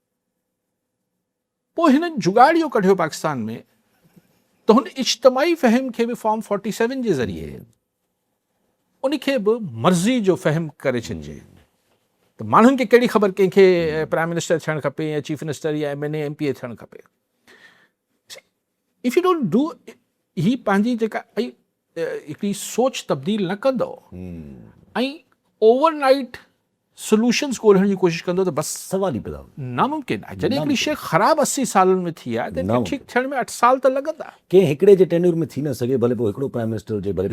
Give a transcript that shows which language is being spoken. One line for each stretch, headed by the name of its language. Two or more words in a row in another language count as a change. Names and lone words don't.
Sindhi: पोइ हिननि जुगाड़ इहो कढियो पाकिस्तान में त हुन इज्तिमाही फ़हम खे बि फॉर्म 47 जे ज़रिए उनखे बि मर्ज़ी जो फ़हम करे छॾिजे। त माण्हुनि खे कहिड़ी ख़बर कंहिंखे
English: prime minister
Sindhi: थियणु खपे या
English: chief minister
Sindhi: या MNA MPA थियणु खपे।
English: if you don't do,
Sindhi: ही पंहिंजी जेका हिकिड़ी सोच तब्दील न कंदो ऐं
English: overnight solutions
Sindhi: ॻोल्हण जी कोशिशि कंदो, त बसि सवाल ई पैदा नामुमकिन आहे। जॾहिं हिकिड़ी शइ ख़राबु 80 सालनि में थी आहे त ठीकु थियण में 8 साल त लॻंदा। कंहिं हिकिड़े जे टेन्यूर में थी न सघे, भले पोइ हिकिड़ो
English: prime minister
Sindhi: हुजे, भले